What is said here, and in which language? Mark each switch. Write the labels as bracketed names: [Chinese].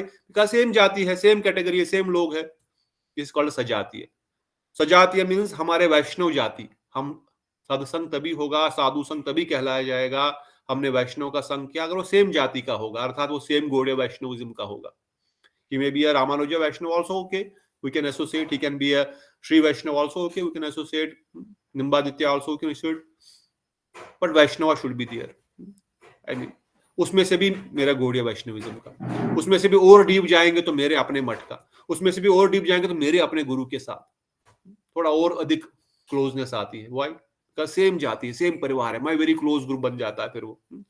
[Hindi] Because same जाति है, same category है, सेम लोग है। [English] is called [Hindi] सजातीय। सजातीय मीन्स हमारे वैष्णव जाति। हम सत्संग तभी होगा, साधु संग तभी कहलाया जाएगा, हमने वैष्णव का संग किया अगर वो सेम जाति का होगा, अर्थात वो सेम गौड़ीय वैष्णविज्म का होगा। [English] He may be a Ramanuja Vaishnava also, okay, we can associate. He can be a Sri Vaishnava also, okay, we can associate. Nimbaditya also, we can associate. But Vaishnava should be there. I mean, [Hindi] उसमें से भी मेरा Gaudiya Vaishnavism का, उसमें से भी और deep जाएंगे तो मेरे अपने मठ का, उसमें से भी और डीप जाएंगे तो मेरे अपने गुरु के साथ थोड़ा और अधिक क्लोजनेस आती है। वाई? का सेम जाति है, सेम परिवार है, [English] my very close group [Hindi] बन जाता है फिर वो।